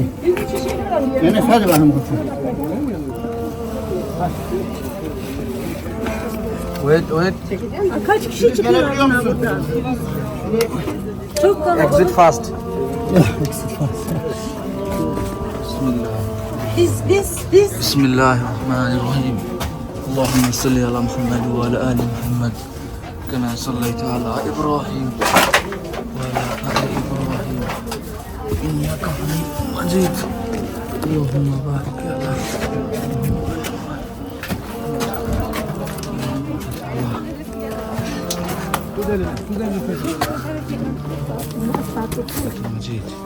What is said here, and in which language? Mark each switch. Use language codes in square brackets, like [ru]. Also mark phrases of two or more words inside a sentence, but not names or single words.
[tr] Enes hadi bakayım koçum. [en] Wait, wait. [tr] Kaç kişi çıkıyor? Gelebiliyor musun? Çok kalabalık. [en] Exit fast. [ar] بسم الله الرحمن الرحيم اللهم صل على محمد وعلى آل محمد كما صليت على إبراهيم وعلى آل إبراهيم إنك حميد مجيد اللهم بارك على مجيد